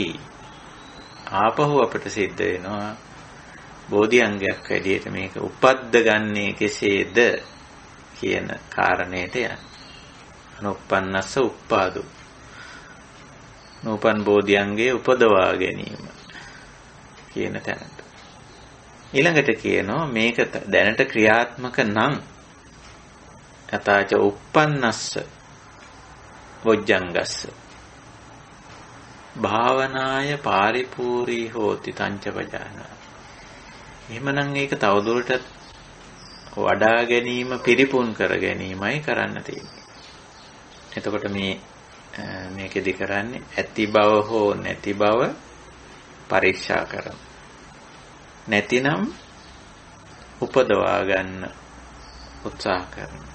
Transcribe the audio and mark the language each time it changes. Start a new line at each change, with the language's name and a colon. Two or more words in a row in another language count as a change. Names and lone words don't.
Sinhala: ආපහු අපිට සිද්ධ වෙනවා බෝධිඅංගයක් වැඩියට මේක උපද්ද ගන්නේ කෙසේද කියන කාරණේට යන්න.
Pali: අනුප්පන්නස්ස උප්පාදෝ
Sinhala: නූපන් බෝධිඅංගයේ උපදවා ගැනීම කියන තැනට. ඊළඟට කියනවා මේක දැනට ක්‍රියාත්මක නම්
Pali: යතාච උප්පන්නස්ස බොජ්ජංගස්ස භාවනාය පාරිපූර්ණී හෝති තංචපජානා.
Sinhala: එහෙමනම් ඒක තවදුරටත් වඩා ගැනීම පිරිපුන් කර ගැනීමයි කරන්න තියෙන්නේ. එතකොට මේකෙදි කරන්නේ ඇති බව හෝ නැති බව පරීක්ෂා කරනවා. නැතිනම් උපදවා ගන්න උත්සාහ කරනවා.